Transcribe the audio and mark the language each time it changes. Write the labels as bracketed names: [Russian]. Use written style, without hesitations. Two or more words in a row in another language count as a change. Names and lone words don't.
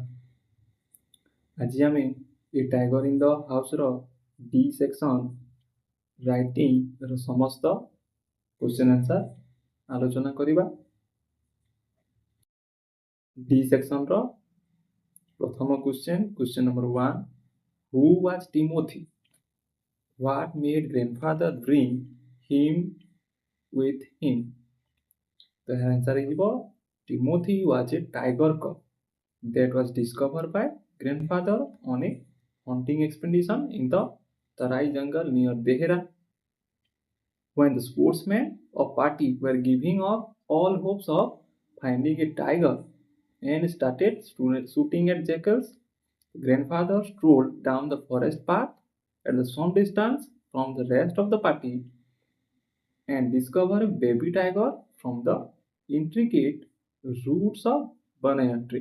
[Odia] ଆଜି ଆମେ ଏ ଟାଇଗର ଇନ୍ ଦ ହାଉସର [English] D section writing [Odia] ସମସ୍ତ [English] question answer [Odia] ଆଲୋଚନା କରିବା। [English] D section ପ୍ରଥମ question number 1, who was Timothy? What made grandfather bring him with him? [Odia] ତ ଏହାର ଆନ୍ସର ହେଇଯିବ [English] Timothy was a tiger cub that was discovered by grandfather on a hunting expedition in the Tarai jungle near Dehra. When the sportsmen of party were giving up all hopes of finding a tiger and started shooting at jackals, grandfather strolled down the forest path at some distance from the rest of the party and discovered a baby tiger from the intricate roots of banana tree.